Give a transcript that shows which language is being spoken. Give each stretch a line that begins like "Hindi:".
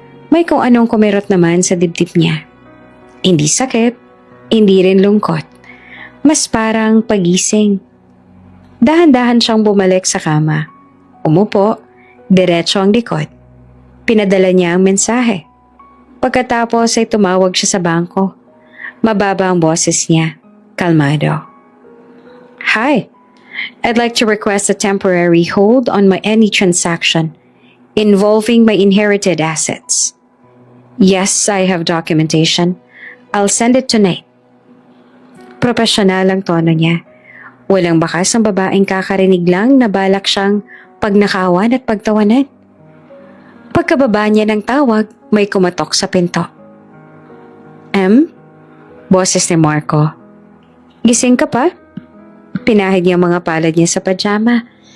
Filipino: May kung anong kumirot naman sa dibdib niya. Hindi sakit, hindi rin lungkot. Mas parang pagising. Dahan-dahan siyang bumalik sa kama. Umupo, diretso ang likod. Pinadala niya ang mensahe. Pagkatapos ay tumawag siya sa bangko. Mababa ang boses niya. Kalmado.
English: Hi, I'd like to request a temporary hold on any transaction involving my inherited assets. Yes, I have documentation. I'll send it tonight.
Filipino: Profesional ang tono niya. Walang bakas ang babaeng kakarinig lang na balak siyang pagnakawan at pagtawanan. Pagkababa niya ng tawag, may kumatok sa pinto. Boses ni Marco. Gising ka pa? Pinahid niya mga palad niya sa pajama.